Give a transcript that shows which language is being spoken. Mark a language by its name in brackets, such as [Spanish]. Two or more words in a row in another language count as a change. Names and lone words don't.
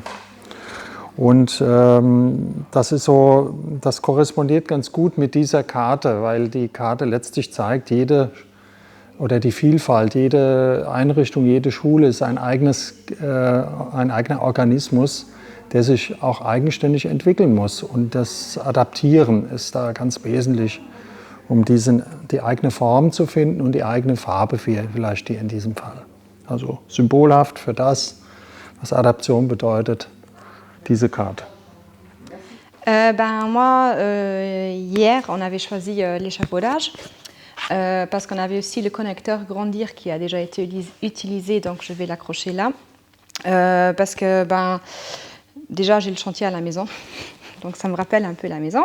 [German] Und das korrespondiert ganz gut mit dieser Karte, weil die Karte letztlich zeigt, die Vielfalt, jede Einrichtung, jede Schule ist ein eigener Organismus, der sich auch eigenständig entwickeln muss. Und das Adaptieren ist da ganz wesentlich, um die eigene Form zu finden und die eigene Farbe vielleicht in diesem Fall. Also symbolhaft für das, was Adaption bedeutet, diese Karte. [French] Moi, hier, on avait choisi l'échafaudage parce qu'on avait aussi le connecteur Grandir qui a déjà été utilisé, donc je vais l'accrocher là. Parce que déjà, j'ai le chantier à la maison, donc ça me rappelle un peu la maison.